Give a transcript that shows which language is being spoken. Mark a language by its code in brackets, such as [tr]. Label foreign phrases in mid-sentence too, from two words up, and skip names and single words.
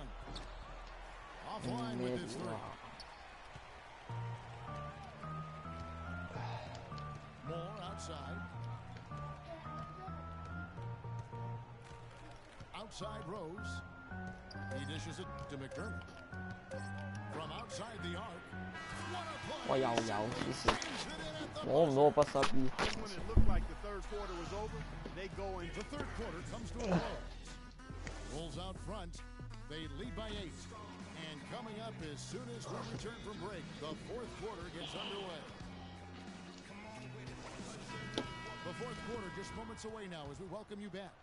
[en] Offline with his 3. Moore outside. Outside Rose. He dishes it to McDermott. From outside the arc. [yue] 我又有黐線，攞唔到我不失意。 [en] When it looked like the third quarter was over, they go into The third quarter comes to a close. Bulls out front. They lead by 8. And coming up as soon as we return from break, the fourth quarter gets underway. The fourth quarter just moments away now as we welcome you back.